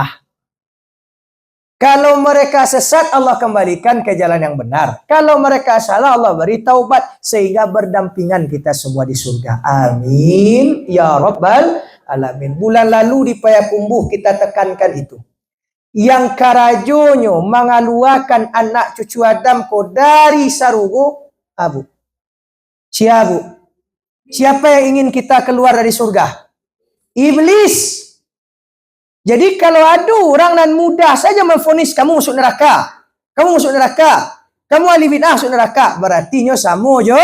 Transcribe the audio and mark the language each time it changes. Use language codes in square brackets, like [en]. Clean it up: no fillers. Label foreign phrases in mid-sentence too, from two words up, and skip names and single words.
[id] Kalau mereka sesat Allah kembalikan ke jalan yang benar. Kalau mereka salah Allah beri taubat sehingga berdampingan kita semua di surga. [ar] Amin ya rabbal alamin. [id] Bulan lalu di Payakumbuh kita tekankan itu. [min] Yang karajonyo mengaluakan anak cucu Adam ko dari sarugo abu. [id] Siapa? Siapa yang ingin kita keluar dari surga? Iblis. Jadi kalau ada orang dan mudah saja memvonis kamu masuk neraka. Kamu masuk neraka. Kamu ahli bid'ah masuk neraka. [min] Berarti nyo samo jo.